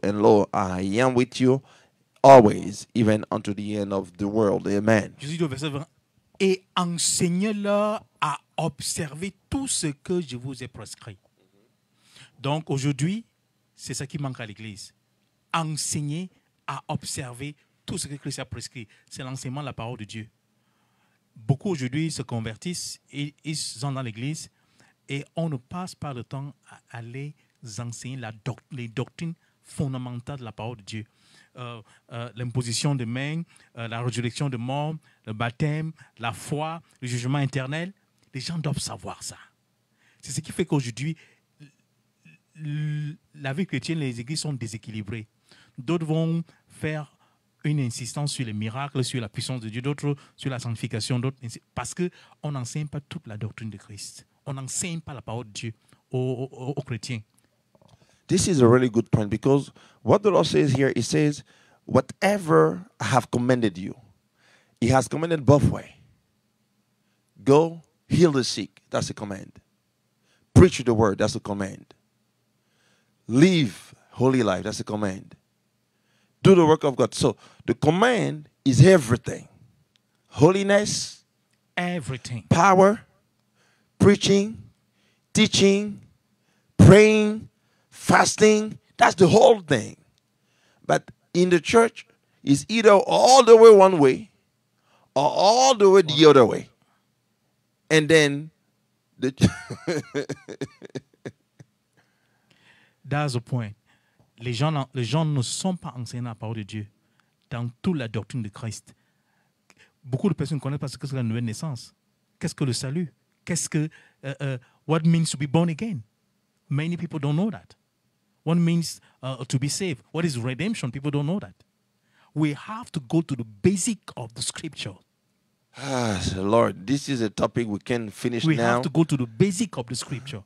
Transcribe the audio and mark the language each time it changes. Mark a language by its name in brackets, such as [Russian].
[English] And lo, I am with you always, even unto the end of the world. Amen. [French] Jésus dit au verset 20, et enseignez-leur à observer tout ce que je vous ai prescrit. Donc aujourd'hui, c'est ça qui manque à l'Église. Enseigner à observer tout ce que Christ a prescrit. C'est l'enseignement de la parole de Dieu. Beaucoup aujourd'hui se convertissent, et ils sont dans l'Église et on ne passe pas le temps à aller enseigner les doctrines fondamentales de la parole de Dieu. L'imposition des mains, la résurrection des morts, le baptême, la foi, le jugement éternel. Les gens doivent savoir ça. C'est ce qui fait qu'aujourd'hui, la vie chrétienne, les églises sont déséquilibrées. D'autres vont faire une insistance sur les miracles, sur la puissance de Dieu, d'autres sur la sanctification, d'autres parce qu'on n'enseigne pas toute la doctrine de Christ. On n'enseigne pas la parole de Dieu aux chrétiens. [English] This is a really good point, because what the Lord says here, He says, whatever I have commanded you, He has commanded both way. Go, heal the sick, that's a command. Preach the word, that's a command. Live holy life, that's a command. Do the work of God. So the command is everything. Holiness, Everything. power, preaching, teaching, praying, fasting. That's the whole thing. But in the church, it's either all the way one way or all the way the other way. And then the That's the point. [French] Les gens ne sont pas enseignés la parole de Dieu dans toute la doctrine de Christ. Beaucoup de personnes ne connaissent pas ce que c'est la nouvelle naissance. Qu'est-ce que le salut? Qu'est-ce que [English] what means to be born again? Many people don't know that. What means to be saved? What is redemption? People don't know that. We have to go to the basic of the scripture. Lord, this is a topic we can finish We now. have to go to the basic of the scripture.